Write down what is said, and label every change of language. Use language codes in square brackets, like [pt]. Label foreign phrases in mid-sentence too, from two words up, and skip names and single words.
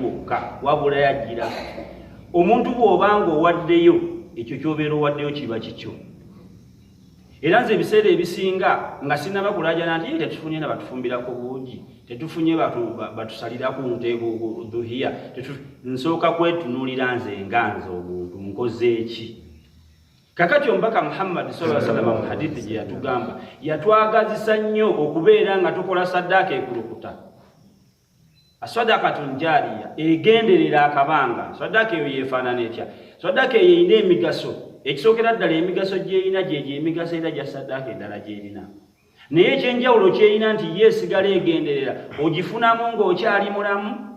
[lg] bokka wabula yajjira omuntu bw'obanga owaddeyo ekyo ky'obeera owaddeyo kiba kikyo era nze ebiseera ebisinga nga sinaba kulaajana nti tetufunye na batufumbirako buugi tetufunye batusalira ku nte dhuhiya nsooka kwetunuulira nze nganze omuntu nkoze eki kakati omubaka Muhammad [ar] صلى الله عليه وسلم [lg] mu hadithi gye yatugamba yatwagazisa nnyo okubeera nga tukola saddaaka ekulukuta [ar] الصدقة الجارية [lg] egenderera akabanga saddaaka eyo yeefaanana etya saddaaka eyo erina emigaso ekisookera ddala emigaso gy'erina gyegyo emigaso era gya saddaaka endala gy'erina naye ekyenjawulo ky'erina nti yeesigala egenderera ogifunamu ng'okyali mulamu